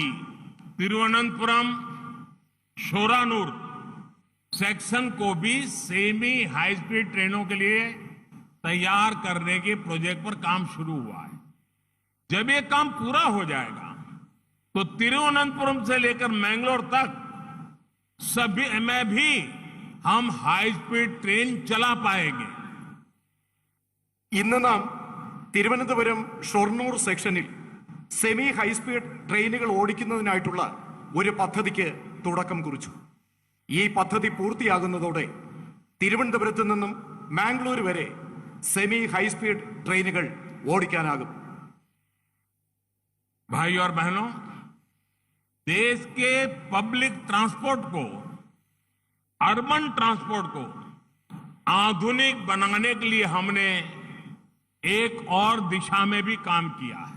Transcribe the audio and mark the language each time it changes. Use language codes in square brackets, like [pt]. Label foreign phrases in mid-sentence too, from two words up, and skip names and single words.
[hi] तिरुवनंतपुरम शोरानूर सेक्शन को भी [en] semi high speed [hi] ट्रेनों के लिए तैयार करने के प्रोजेक्ट पर काम शुरू हुआ है। जब ये काम पूरा हो जाएगा तो तिरुवनंतपुरम से लेकर मैंगलोर तक सभी में भी हम [en] high speed train [hi] चला पाएंगे। [ml] ഇന്ന് നാം തിരുവനന്തപുരം ഷൊർണൂർ സെക്ഷനിൽ [en] semi highspeed [ml] ട്രെയിനുകൾ ഓടിക്കുന്നതിനായിട്ടുള്ള ഒരു പദ്ധതിക്ക് തുടക്കം കുറിച്ചു. ഈ പദ്ധതി പൂർത്തിയാകുന്നതോടെ തിരുവനന്തപുരത്ത് നിന്നും മാംഗ്ലൂർ വരെ [en] semi highspeed [ml] ട്രെയിനുകൾ ഓടിക്കാനാകും. [hi] भाई और बहनों, देश के [en] public transport [hi] को, [en] urban transport [hi] को आधुनिक बनाने के लिए हमने एक और दिशा में भी काम किया है।